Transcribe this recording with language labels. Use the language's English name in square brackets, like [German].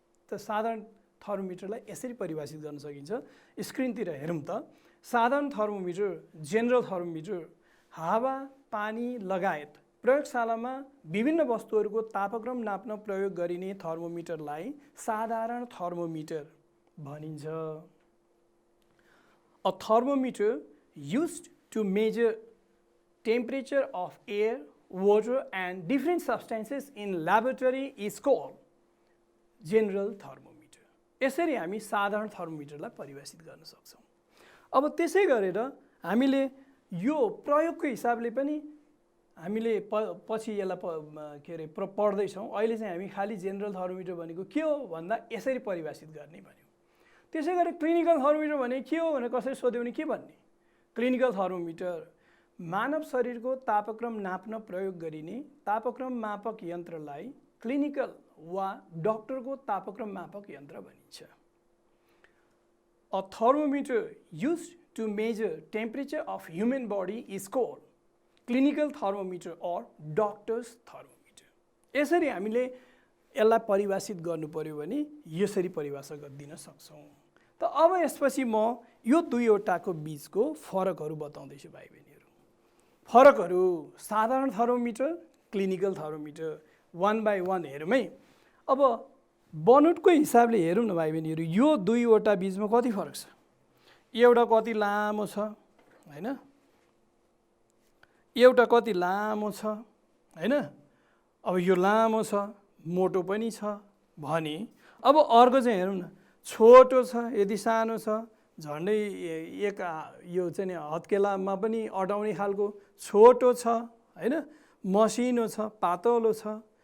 [Nepali] साधारण थर्मोमिटरलाई यसरी परिभाषित गर्न सकिन्छ। स्क्रिनतिर हेरौँ त। साधारण थर्मोमिटर, जेनरल थर्मोमिटर हावा, पानी लगायत प्रयोगशालामा विभिन्न वस्तुहरूको तापक्रम नाप्न प्रयोग गरिने थर्मोमिटरलाई साधारण थर्मोमिटर भनिन्छ। [English] A thermometer used to measure temperature of air, water and different substances in laboratory is called general thermometer. [Nepali] यसरी हामी साधारण थर्मोमिटरलाई परिभाषित गर्न सक्छौँ। अब त्यसै गरेर हामीले यो प्रयोगको हिसाबले पनि हामीले पछि यसलाई के अरे पढ्दैछौँ। अहिले चाहिँ हामी खाली जेनरल थर्मोमिटर भनेको के हो भन्दा यसरी परिभाषित गर्ने भन्यौँ। त्यसै गरी क्लिनिकल थर्मोमिटर भने के हो भनेर कसरी सोध्यो भने के भन्ने? क्लिनिकल थर्मोमिटर मानव शरीरको तापक्रम नाप्न प्रयोग गरिने तापक्रम मापक यन्त्रलाई क्लिनिकल वा डाक्टरको तापक्रम मापक यन्त्र भनिन्छ। [English] A thermometer used to measure temperature of human body is called clinical thermometer or doctor's thermometer. [Nepali] यसरी हामीले यसलाई परिभाषित गर्नु पर्यो भने यसरी परिभाषा गर्न सक्छौँ। त अब यसपछि म यो दुईवटाको बीचको फरकहरू बताउँदैछु भाइ बहिनीहरू। फरकहरू साधारण थर्मोमिटर, क्लिनिकल थर्मोमिटर 1 by 1 हेरौँ है। अब बनोटको हिसाबले हेरौँ न भाइ बहिनीहरू, यो दुईवटा बीचमा कति फरक छ? एउटा कति लामो छ हैन, एउटा कति लामो छ हैन। अब यो लामो छ, मोटो पनि छ भने अब अर्को चाहिँ हेरौँ न, छोटो छ, यदि सानो छ झन्डै एक यो चाहिँ नि हत्केलामा पनि अटाउने खालको छोटो छ हैन, मसिनो छ, पातलो छ।